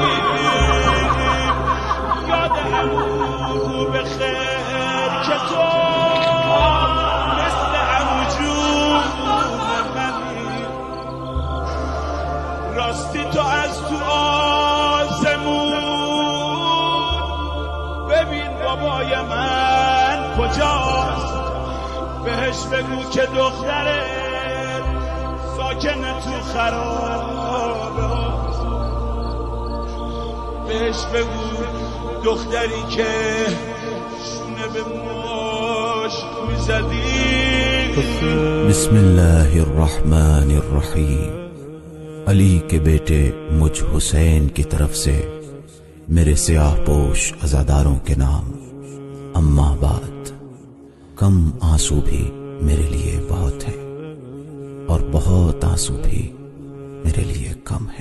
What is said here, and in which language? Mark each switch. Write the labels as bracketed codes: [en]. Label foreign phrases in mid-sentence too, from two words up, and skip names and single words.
[fa] یاد همون به خیر که تو مثل همون جون منی راستی تو از تو آسمون ببین بابای من کجاست بهش بگو که دخترت ساکن تو خرابه بهش بگو دختری که شونه به مشت میزدی. [ar] بسم اللہ الرحمن الرحیم. [ur] علی کے بیٹے مجھ حسین کی طرف سے میرے سیاہ پوش عزاداروں کے نام. [ar] اما بعد، [ur] کم آنسو بھی میرے لیے بہت ہیں اور بہت آنسو بھی میرے لیے کم ہیں.